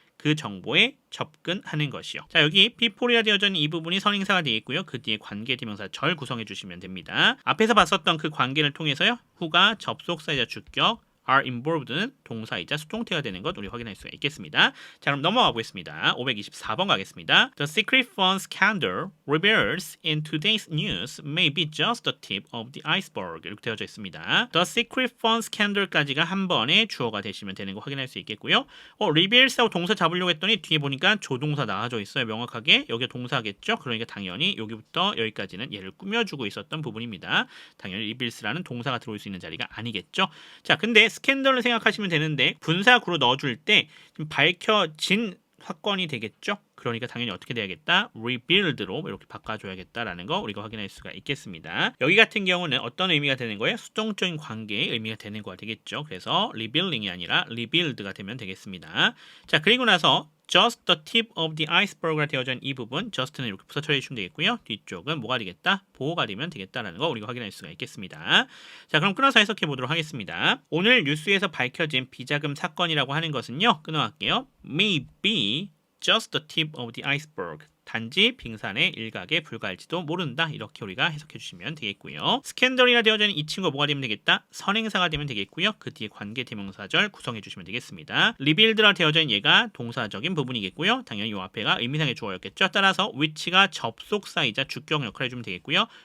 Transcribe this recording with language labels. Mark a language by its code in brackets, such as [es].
[ko] 그 정보에 접근하는 것이요. 자, 여기 people이라 되어져 있는 이 부분이 선행사가 되어 있고요. 그 뒤에 관계 대명사 절 구성해 주시면 됩니다. 앞에서 봤었던 그 관계를 통해서요. who가 접속사이자 주격, [en] are involved [ko] 는 동사이자 수동태가 되는 것 우리 확인할 수가 있겠습니다. 자, 그럼 넘어가 보겠습니다. 524번 가겠습니다. [en] The secret fund scandal reveals in today's news may be just the tip of the iceberg. [ko] 이렇게 되어져 있습니다. [en] The secret fund scandal [ko] 까지가 한 번에 주어가 되시면 되는 거 확인할 수 있겠고요. reveals하고 동사 잡으려고 했더니 뒤에 보니까 조동사 나와져 있어요. 명확하게 여기가 동사겠죠. 그러니까 당연히 여기부터 여기까지는 얘를 꾸며주고 있었던 부분입니다. 당연히 reveals라는 동사가 들어올 수 있는 자리가 아니겠죠. 자, 근데 스캔들을 생각하시면 되는데 분사구로 넣어줄 때 좀 밝혀진 사건이 되겠죠. 그러니까 당연히 어떻게 돼야겠다? revealed로 이렇게 바꿔줘야겠다라는 거 우리가 확인할 수가 있겠습니다. 여기 같은 경우는 어떤 의미가 되는 거예요? 수동적인 관계의 의미가 되는 거가 되겠죠. 그래서 revealing이 아니라 revealed가 되면 되겠습니다. 자, 그리고 나서 [en] just the tip of the iceberg [ko] 가 되어져 있는 이 부분 just는 이렇게 부사 처리해 주시면 되겠고요. 뒤쪽은 뭐가 되겠다? 보호가 되면 되겠다라는 거 우리가 확인할 수가 있겠습니다. 자, 그럼 끊어서 해석해 보도록 하겠습니다. 오늘 뉴스에서 밝혀진 비자금 사건이라고 하는 것은요. 끊어갈게요. [en] may be just the tip of the iceberg. [ko] 단지 빙산의 일각에 불과할지도 모른다. 이렇게 우리가 해석해 주시면 되겠고요. 스캔들이라 되어져 있는 이 친구가 뭐가 되면 되겠다? 선행사가 되면 되겠고요. 그 뒤에 관계 대명사절 구성해 주시면 되겠습니다. 리빌드라 되어져 있는 얘가 동사적인 부분이겠고요. 당연히 이 앞에가 의미상의 주어였겠죠. 따라서 which가 접속사이자 주격 역할을 해주면 되겠고요.